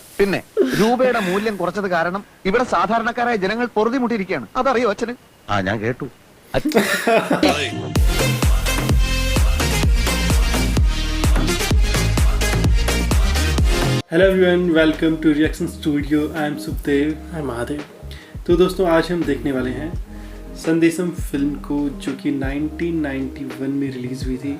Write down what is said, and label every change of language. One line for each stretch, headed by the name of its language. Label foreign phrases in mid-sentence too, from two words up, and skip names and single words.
Malayalam: പിന്നെ രൂപയുടെ മൂല്യം കുറച്ചത് കാരണം ഇവിടെ സാധാരണക്കാരായ ജനങ്ങൾ പൊറുതിമുട്ടിയിരിക്കുകയാണ്. അതറിയോ അച്ഛന്? ഞാൻ കേട്ടു.
English: hello everyone, welcome to reaction studio. आई एम सुखदेव, आई एम महादेव।
Hindi: तो दोस्तों, आज हम देखने वाले हैं संदेशम फिल्म को, जो कि 1991 में रिलीज़ हुई थी।